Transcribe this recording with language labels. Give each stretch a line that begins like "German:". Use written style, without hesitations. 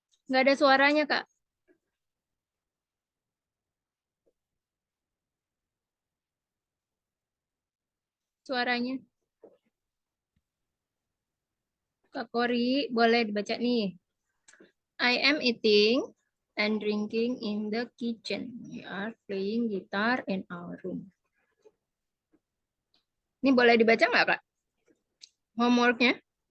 Indonesian: Nggak ada suaranya Kak, suaranya. Kak Kori boleh dibaca nih.
English: I am eating and drinking in the kitchen. We are playing guitar in our room.
Indonesian: Ini boleh dibaca nggak Kak? Homeworknya?